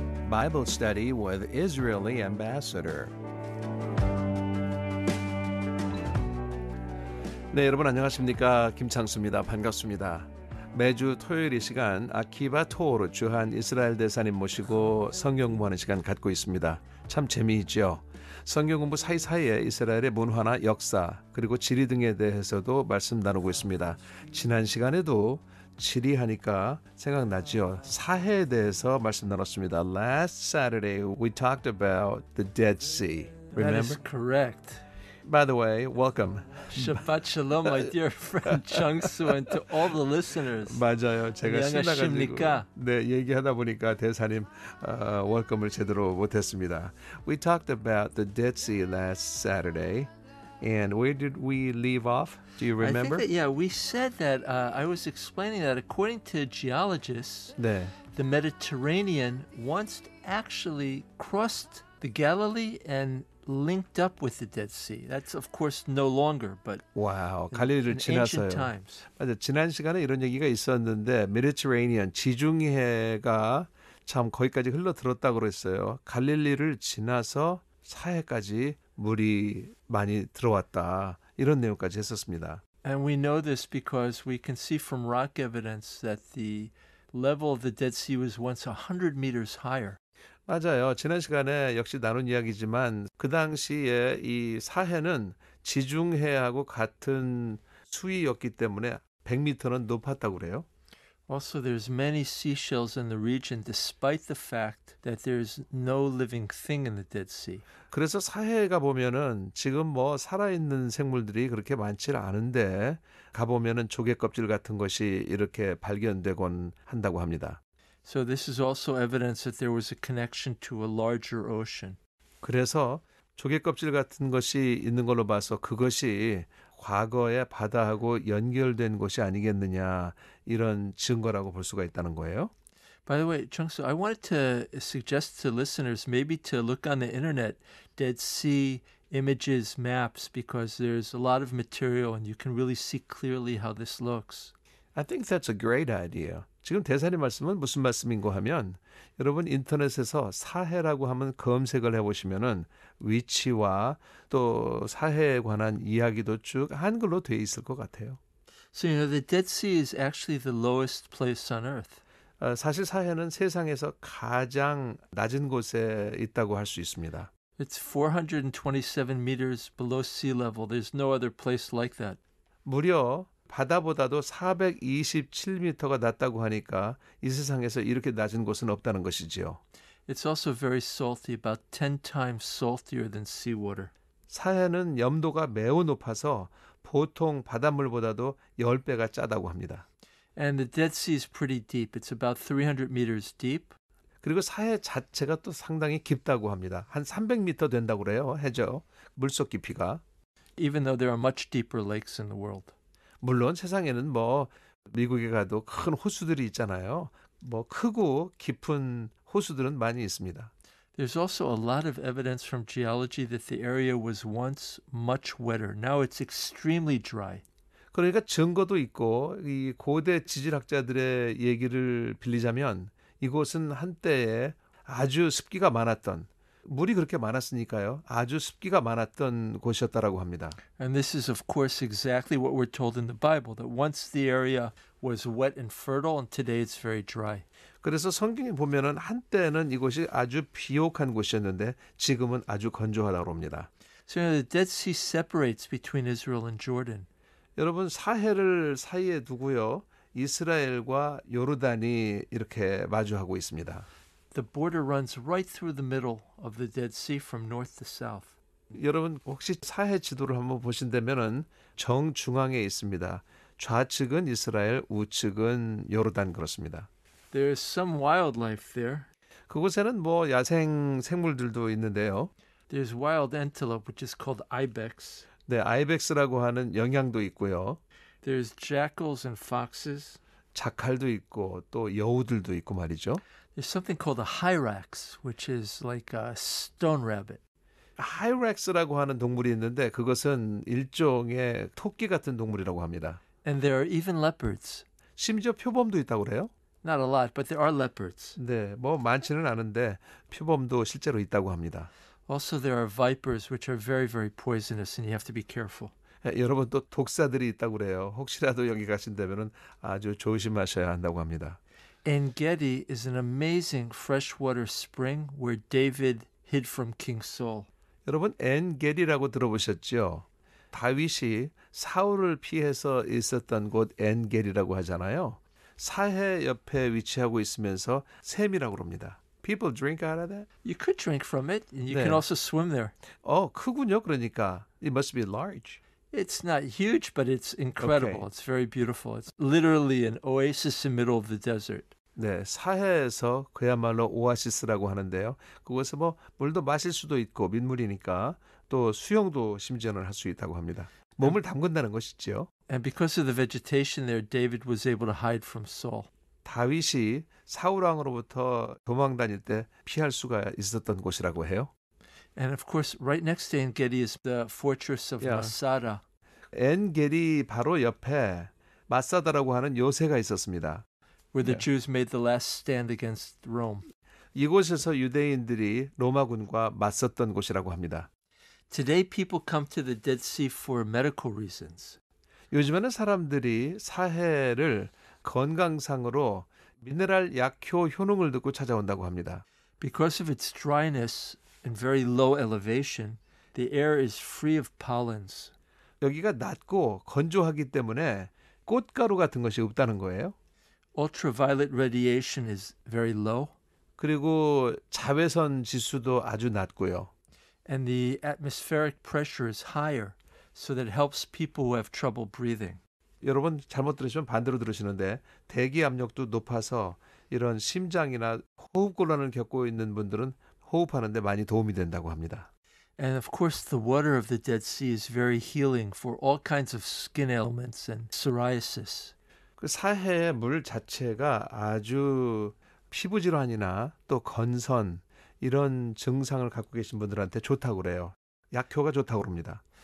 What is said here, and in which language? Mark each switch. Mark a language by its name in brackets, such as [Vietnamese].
[English] Bible Study with Israeli Ambassador. [Korean] 네, 여러분 안녕하십니까? 김창수입니다. 반갑습니다. 매주 토요일 이 시간 아키바 토오르 주한 이스라엘 대사님 모시고 성경 공부하는 시간 갖고 있습니다. 참 재미있죠? 성경 공부 사이사이에 이스라엘의 문화나 역사 그리고 지리 등에 대해서도 말씀 나누고 있습니다. 지난 시간에도 지리하니까 생각나죠? 사해에 대해서 말씀 나눴습니다. [English] Last Saturday we talked about the Dead Sea. Remember? That is correct. By the way, welcome. [Hebrew] Shabbat shalom, [English] my dear friend Changsu, and to all the listeners. [Korean] 맞아요. 제가 신나가지고 안녕하십니까? 네, 얘기하다 보니까 대사님 웰컴을 제대로 못했습니다. [English] We talked about the Dead Sea last Saturday. And where did we leave off? Do you remember? I think that, we said that I was explaining that according to geologists, [Korean] 네. [English] the Mediterranean once actually crossed the Galilee and linked up with the Dead Sea. That's of course no longer, but [Korean] 와우, 갈릴리를 [English] in [Korean] 지나서요. [English] ancient times. [Korean] 맞아, 지난 시간에 이런 얘기가 있었는데 메디터레이니언 지중해가 참 거기까지 흘러들었다고 그랬어요. 갈릴리를 지나서 사해까지 물이 많이 들어왔다. 이런 내용까지 했었습니다. [English] And we know this because we can see from rock evidence that the level of the Dead Sea was once 100 meters higher. [Korean] 맞아요. 지난 시간에 역시 나눈 이야기지만 그 당시에 이 사해는 지중해하고 같은 수위였기 때문에 100m는 높았다고 그래요. [English] Also, there's many seashells in the region despite the fact that there's no living thing in the Dead Sea. [Korean] 그래서 사해가 보면은 지금 뭐 살아있는 생물들이 그렇게 많지 않은데 가보면은 조개 껍질 같은 것이 이렇게 발견되곤 한다고 합니다. [English] So this is also evidence that there was a connection to a larger ocean. [Korean] 그래서 조개 껍질 같은 것이 있는 걸로 봐서 그것이 과거의 바다하고 연결된 것이 아니겠느냐 이런 증거라고 볼 수가 있다는 거예요. [English] By the way, Chungsu, I wanted to suggest to listeners maybe to look on the internet, Dead Sea images, maps, because there's a lot of material and you can really see clearly how this looks. I think that's a great idea. [Korean] 지금 대사님 말씀은 무슨 말씀인고 하면 여러분 인터넷에서 사해라고 하면 검색을 해보시면은 위치와 또 사해에 관한 이야기도 쭉 한글로 돼 있을 것 같아요. [English] So, the Dead Sea is actually the lowest place on earth. [Korean] 사실 사해는 세상에서 가장 낮은 곳에 있다고 할 수 있습니다. [English] It's 427 meters below sea level. There's no other place like that. [Korean] 무려 바다보다도 427m가 낮다고 하니까 이 세상에서 이렇게 낮은 곳은 없다는 것이지요. [English] It's also very salty, about 10 times saltier than seawater. [Korean] 사해는 염도가 매우 높아서 보통 바닷물보다도 10배가 짜다고 합니다. [English] And the Dead Sea is pretty deep. It's about 300 meters deep. [Korean] 그리고 사해 자체가 또 상당히 깊다고 합니다. 한 300m 된다고 그래요. 해저 물속 깊이가. [English] Even though there are much deeper lakes in the world. [Korean] 물론 세상에는 뭐 미국에 가도 큰 호수들이 있잖아요. 뭐 크고 깊은 호수들은 많이 있습니다. [English] There's also a lot of evidence from geology that the area was once much wetter. Now it's extremely dry. [Korean] 그러니까 증거도 있고 이 고대 지질학자들의 얘기를 빌리자면 이곳은 한때에 아주 습기가 많았던 물이 그렇게 많았으니까요. 아주 습기가 많았던 곳이었다라고 합니다. [English] And this is of course exactly what we're told in the Bible, that once the area was wet and fertile and today it's very dry. [Korean] 그래서 성경에 보면은 한때는 이곳이 아주 비옥한 곳이었는데 지금은 아주 건조하다고 합니다. [English] So the Dead Sea separates between Israel and Jordan. [Korean] 여러분 사해를 사이에 두고요. 이스라엘과 요르단이 이렇게 마주하고 있습니다. [English] The border runs right through the middle of the Dead Sea from north to south. [Korean] 여러분 혹시 사해 지도를 한번 보신다면은 정중앙에 있습니다. 좌측은 이스라엘, 우측은 요르단 그렇습니다. [English] There's some wildlife there. [Korean] 그곳에는 뭐 야생 생물들도 있는데요. [English] There's wild antelope, which is called ibex. [Korean] 네, 아이벡스라고 하는 영양도 있고요. [English] There's jackals and foxes. [Korean] 자칼도 있고 또 여우들도 있고 말이죠. [English] There's something called a hyrax, which is like a stone rabbit. [Korean] 하이렉스라고 하는 동물이 있는데 그것은 일종의 토끼 같은 동물이라고 합니다. [English] And there are even leopards. [Korean] 심지어 표범도 있다고 그래요? [English] Not a lot, but there are leopards. [Korean] 네, 뭐 많지는 않은데 표범도 실제로 있다고 합니다. [English] Also, there are vipers, which are very, very poisonous, and you have to be careful. [Korean] 여러분 또 독사들이 있다고 그래요. 혹시라도 여기 가신다면은 아주 조심하셔야 한다고 합니다. [English] En Gedi is an amazing freshwater spring where David hid from King Saul. [Korean] 여러분 엔겔이라고 들어보셨죠? 다윗이 사울을 피해서 있었던 곳 엔겔이라고 하잖아요. 사해 옆에 위치하고 있으면서 샘이라고 합니다. [English] People drink out of that? You could drink from it, and you [Korean] 네. [English] can also swim there. [Korean] 크군요. 그러니까 [English] it must be large. It's not huge, but it's incredible. Okay. It's very beautiful. It's literally an oasis in the middle of the desert. [Korean] 네, 사해에서 그야말로 오아시스라고 하는데요. 그곳에 뭐 물도 마실 수도 있고 민물이니까 또 수영도 심지어는 할 수 있다고 합니다. 몸을 담근다는 것이죠. [English] And because of the vegetation there, David was able to hide from Saul. [Korean] 다윗이 사울 왕으로부터 도망 다닐 때 피할 수가 있었던 곳이라고 해요. [English] And of course, right next to En Gedi is the fortress of Yeah. Masada. [Korean] 엔겔이 바로 옆에 마사다라고 하는 요새가 있었습니다. [English] where the Yeah. Jews made the last stand against Rome. [Korean] 이곳에서 유대인들이 로마군과 맞섰던 곳이라고 합니다. [English] Today, people come to the Dead Sea for medical reasons. [Korean] 요즘에는 사람들이 사해를 건강상으로 미네랄 약효 효능을 듣고 찾아온다고 합니다. [English] Because of its dryness and very low elevation, the air is free of pollens. [Korean] 여기가 낮고 건조하기 때문에 꽃가루 같은 것이 없다는 거예요. [English] Ultraviolet radiation is very low, [Korean] 그리고 자외선 지수도 아주 낮고요. [English] and the atmospheric pressure is higher, so that it helps people who have trouble breathing. [Korean] 여러분 잘못 들으시면 반대로 들으시는데 대기 압력도 높아서 이런 심장이나 호흡곤란을 겪고 있는 분들은 호흡하는 데 많이 도움이 된다고 합니다. [English] And of course, the water of the Dead Sea is very healing for all kinds of skin ailments and psoriasis. [Korean] 그 사해의 물 자체가 아주 피부 질환이나 또 건선 이런 증상을 갖고 계신 분들한테 좋다고 그래요. 약효가 좋다고 그럽니다.